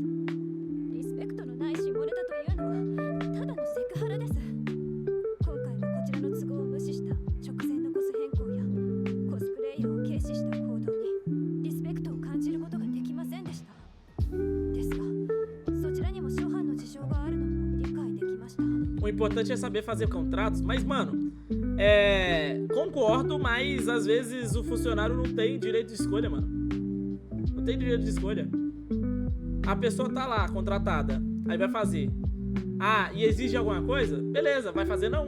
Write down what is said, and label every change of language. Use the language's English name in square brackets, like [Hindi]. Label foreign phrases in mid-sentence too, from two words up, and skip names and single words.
[Japanese] リスペクトのない下ネタというのはただのセクハラです。今回はこちらの都合を無視した直前のコス変更やコスプレイヤーを軽視した行動にリスペクトを感じることができませんでした。ですが、そちらにも諸般の事情があるのも理解できました。 [Portuguese] O importante é saber fazer contratos, mas, mano, concordo, mas às vezes o funcionário não tem direito de escolha, mano. Não tem direito de escolha. A pessoa tá lá, contratada, aí vai fazer. Ah, e exige alguma coisa? Beleza, vai fazer não.